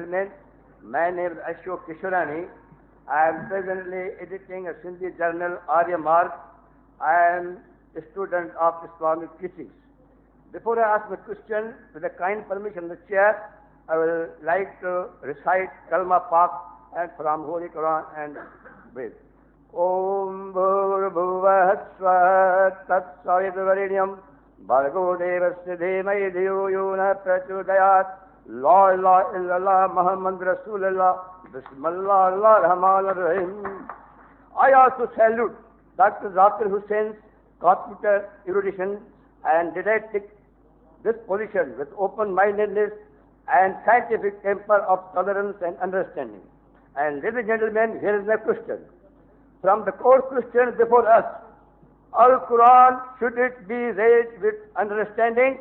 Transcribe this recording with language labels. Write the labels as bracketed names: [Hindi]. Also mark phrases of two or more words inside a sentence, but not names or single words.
[English] Gentlemen, my name is Ashok Kishorani. I am presently editing a Sindhi journal, Arya Marg. I am a student of Islamic teachings. Before I ask the question, with the kind permission of the chair, I will like to recite Kalma Pak and from Holy Quran and with [Sanskrit] ॐ भूर्भुवः स्वः तत्सवितुर्वरेण्यं भर्गो देवस्य धीमहि धियो यो नः प्रचोदयात् [Arabic] لا إله إلا الله محمد رسول الله بسم الله الرحمن الرحيم. [English] I also salute Dr. Zakir Hussein's computer erudition and didactic disposition with open-mindedness and scientific temper of tolerance and understanding. And ladies and gentlemen, here is my question. From the core question before us, Al-Quran, should it be read with understanding?